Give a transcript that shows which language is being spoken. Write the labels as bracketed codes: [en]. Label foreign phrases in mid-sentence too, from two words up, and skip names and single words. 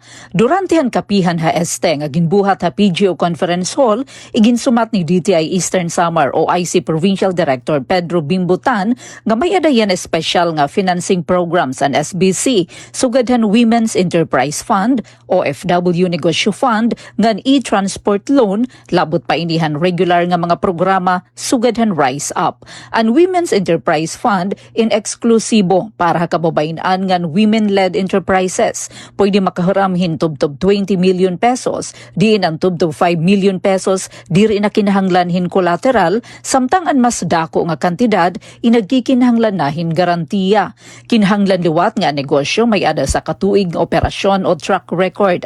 [war] Durante han kapihan ha este nga ginbuhat ha PGO Conference Hall iginsumat ni DTI Eastern Samar OIC Provincial Director Pedro Bimbutan nga may adayan espesyal nga [en] financing programs [war] ang SBC sugadhan Women's Enterprise Fund, OFW Negosyo Fund, ngan [en] e-transport loan, [war] labot pa inihan regular nga mga programa sugadhan Rise Up. Ang Women's Enterprise Fund in eksklusibo para kababayan ngan [en] women-led enterprises. [war] Pwede makahuram hintubtob 20 million pesos, diin ang tubtob 5 million pesos, diri na kinahanglan hin collateral, samtang ang mas dako nga kantidad, inagkikinahanglan nahin garantiya. Kinahanglan liwat nga negosyo may ada sa katuig nga operasyon o [en] track record.